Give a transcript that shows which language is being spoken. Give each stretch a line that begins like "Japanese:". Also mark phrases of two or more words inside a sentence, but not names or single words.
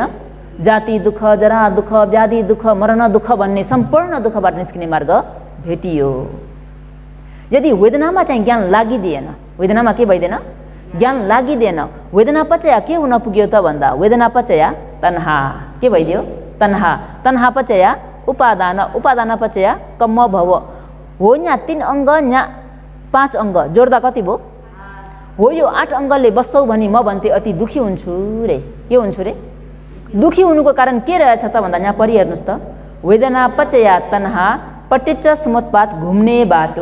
Nepali: जाति दुःख, जरा दुःख, व्याधि दुःख, मरण दुःख भन्ने सम्पूर्ण दुःखबाट निस्किने मार्ग भेटियो। यदि वेदनामा चाहिँ ज्ञान लागिदिएन, वेदनामा के भइदिएन? ज्ञान लागिदिएन। वेदनापचया के हुन पुग्यो त भन्दा
Pali: वेदनापचया तन्हा
Nepali: के भइदियो? तन्हा।
Pali: तन्हापचया उपादान, उपादानपचया कम्म भव।
Nepali: हो यहाँ 3 अङ्ग, यहाँ 5 अङ्ग जोड्दा कति भयो? हो यो 8 अङ्गले बस्छौ भने म भन्थे अति दुखी हुन्छु रे। के हुन्छु रे? दुखी हुनुको कारण के रहेछ त भन्दा यहाँ परिहेर्नुहोस् त,
Pali: वेदनापचया तन्हा पटिच्च समुत्पात
Nepali: घुम्ने बाटो।